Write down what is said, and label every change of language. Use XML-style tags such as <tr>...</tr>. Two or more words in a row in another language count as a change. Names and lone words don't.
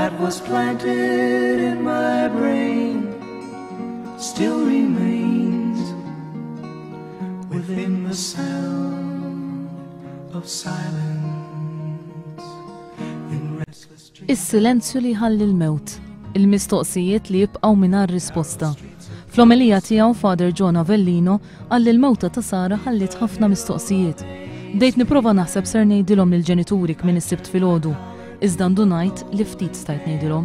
<en>was planted in my brain still remains within the sound of silence in restless dreams.</en> <mt>Is-silenzju li ħalli l-mewt, il-mistoqsijiet li jibqgħu mingħajr risposta. Fl-omelija tiegħu Father John Avellino għalli l-mewta ta' Sara ħallit ħafna mistoqsijiet. Bdejt nipprova naħseb ser ngħidilhom lill-ġenituri kmin is-sibt filgħodu, iżda ndu ngħid li ftit stajt ngħidilhom.</mt>